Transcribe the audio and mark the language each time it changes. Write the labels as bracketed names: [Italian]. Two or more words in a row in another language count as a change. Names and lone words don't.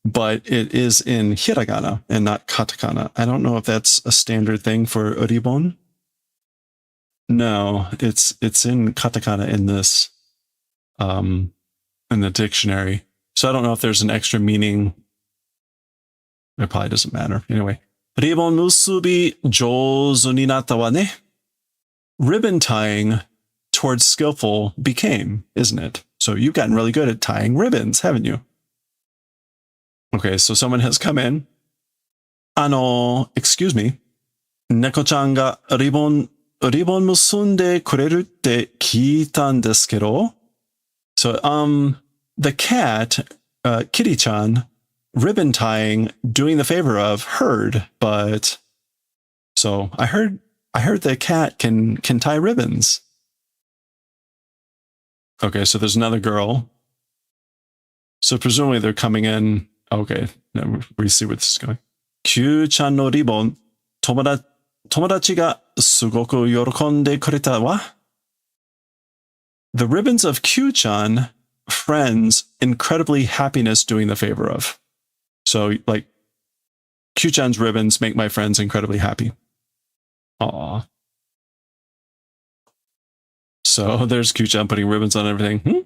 [English] but it is in hiragana and not katakana. I don't know if that's a standard thing for ribon. No, it's in katakana in this in the dictionary. So I don't know if there's an extra meaning. It probably doesn't matter. Anyway. [Japanese] リボン結び上手になったわね. [English] Ribbon tying towards skillful became, isn't it? So you've gotten really good at tying ribbons, haven't you? Okay, so someone has come in. Excuse me. [Japanese] 猫ちゃんがリボン結んでくれるって聞いたんですけど. [English] So, the cat, Kitty-chan, ribbon tying, doing the favor of, heard, but so I heard the cat can tie ribbons. Okay, so there's another girl. So presumably they're coming in. Okay, now we see where this is going. [Japanese] キューちゃんのリボン、友達がすごく喜んでくれたわ? [English] The ribbons of Kyuu-chan, friends, incredibly happiness doing the favor of. So, like, Kyuu-chan's ribbons make my friends incredibly happy. Aww. So there's Kyuu-chan putting ribbons on everything.